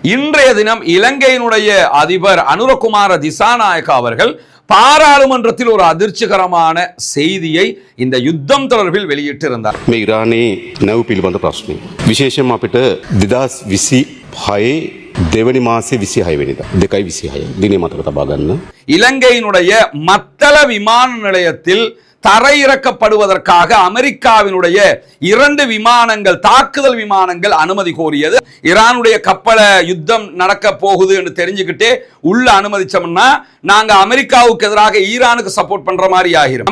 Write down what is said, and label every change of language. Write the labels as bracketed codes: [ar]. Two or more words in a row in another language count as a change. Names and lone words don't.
[ta] இன்றைய தினம் இலங்கையினுடைய அதிபர் அனுரகுமார திசாநாயக்க அவர்கள் பாராளுமன்றத்தில் ஒரு அதிர்ச்சிகரமான செய்தியை இந்த யுத்தம் தொடர்பில் வெளியிட்டிருந்தார். [si] ඊරානයේ නැව් පිළිබඳ ප්‍රශ්නය. විශේෂයෙන්ම අපිට 2026 දෙවනි මාසේ 26 වෙනිදා 2/26 දිනේ මතක තබා ගන්න. [ta] இலங்கையினுடைய மத்தள விமான நிலையத்தில் தரையிறக்கப்படுவதற்காக அமெரிக்காவினுடைய 2 விமானங்கள் தாக்குதல் விமானங்கள் அனுமதி கோரியது. ஈரானுடைய கப்பலை யுத்தம் நடக்க போகுது என்று தெரிஞ்சுக்கிட்டே உள்ள அனுமதிச்சோம்னா நாங்க அமெரிக்காவுக்கு எதிராக ஈரானுக்கு சப்போர்ட் பண்ற மாதிரி ஆகிரும்.